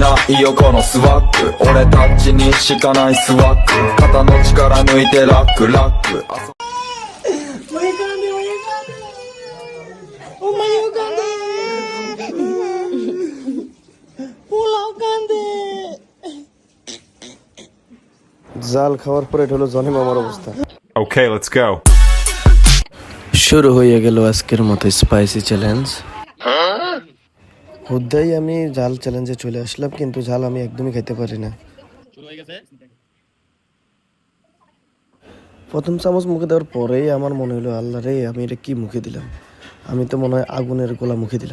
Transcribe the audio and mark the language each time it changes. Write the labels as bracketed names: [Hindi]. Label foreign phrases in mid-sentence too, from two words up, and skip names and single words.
[Japanese] いいよこのスワッグ俺たちにしかないスワッグ肩の力抜いてラックラック [Bangla] জাল খাওয়ার পরে এটা হলো জনি মামার অবস্থা। [English] Okay, let's go. [Bangla] শুরু হয়ে গেল আজকের মতো [English] spicy challenge. [Bangla] হুদাই আমি জাল চ্যালেঞ্জে চলে আসলাম, কিন্তু জাল আমি একদমই খেতে পারি না। প্রথম চামচ মুখে দেওয়ার পরেই আমার মনে হলো আল্লাহ রে, আমি এটা কি মুখে দিলাম, আমি তো মনে হয় আগুনের গোলা মুখে দিলাম।